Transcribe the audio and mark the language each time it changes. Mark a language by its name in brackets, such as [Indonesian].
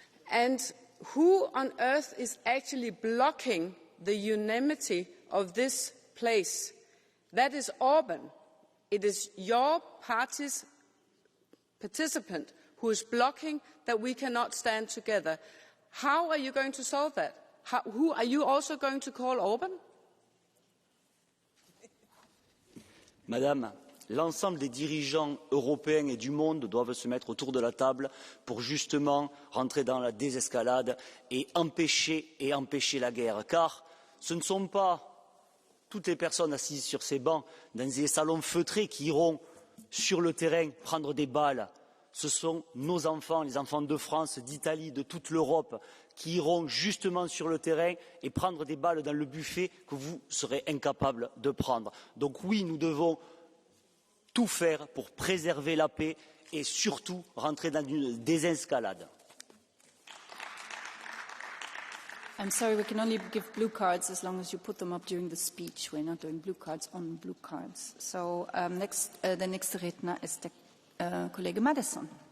[English] And who on earth is actually blocking the unanimity of this place? That is Orban. It is your party's participant who is blocking that we cannot stand together. How are you going to solve that? Are you also going to call Orban? [French] Madame, l'ensemble des dirigeants européens et du monde doivent se mettre autour de la table pour justement rentrer dans la désescalade et empêcher la guerre. Car ce ne sont pas toutes les personnes assises sur ces bancs dans des salons feutrés qui iront sur le terrain prendre des balles. Ce sont nos enfants, les enfants de France, d'Italie, de toute l'Europe, qui iront justement sur le terrain et prendre des balles dans le buffet que vous serez incapables de prendre. Donc oui, nous devons tout faire pour préserver la paix et surtout rentrer dans une désescalade. [English] I'm sorry, we can only give blue cards as long as you put them up during the speech. We're not doing blue cards on blue cards. [German] So der nächste Redner ist der Kollege Madison.